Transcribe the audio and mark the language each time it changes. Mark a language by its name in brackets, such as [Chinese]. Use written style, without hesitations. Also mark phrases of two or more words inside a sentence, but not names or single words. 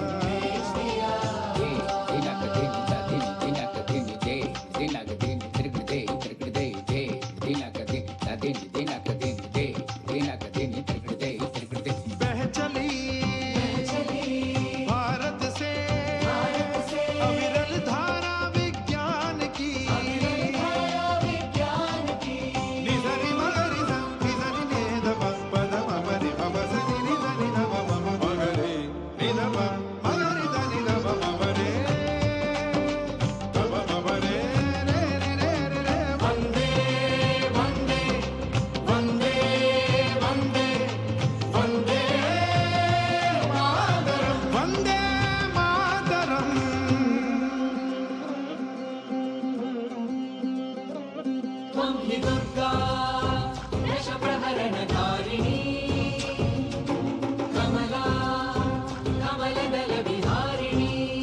[Hindi] बह चली भारत से अविरल धारा विज्ञान की। निधरि मगरि ध निधरि ने ध प प ध म प रि प प ध नि नि ध नि ध प प म प ग रे नि ध प मगरि ध नि ध प म प रे ध प म प रे रे रे रे रे रे। [Sanskrit] वंदे वंदे वंदे वंदे वंदे मातरम, वंदे मातरम। त्वं हि दुर्गा दशप्रहरणधारिणी कमला कमलदलविहारिणी